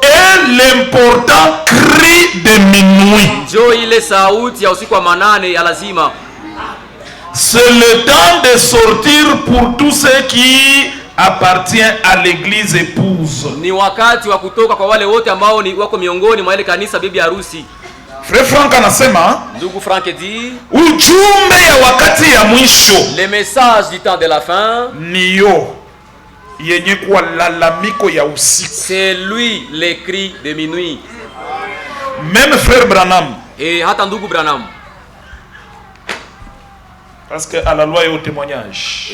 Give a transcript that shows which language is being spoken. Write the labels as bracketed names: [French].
[French] est l'important cri de minuit. [Swahili] Ndio ile sauti ya usiku wa manane ya lazima. [French] C'est le temps de sortir pour tous ceux qui appartiennent à l'église épouse. [Swahili] Ni wakati wa kutoka kwa wale wote ambao ni wako miongoni mwa ile kanisa bibi harusi. Frère Franck anasema, [French] ndugu Frank dit, [Swahili] ujumbe ya wakati ya mwisho, [French] le message du temps de la fin, [Swahili] niyo yenye kuwa lalamiko ya usiku. [French] C'est lui le cri de minuit. Même frère Branham, [Swahili] et hata ndugu Branham, [French] parce que à la loi et au témoignage,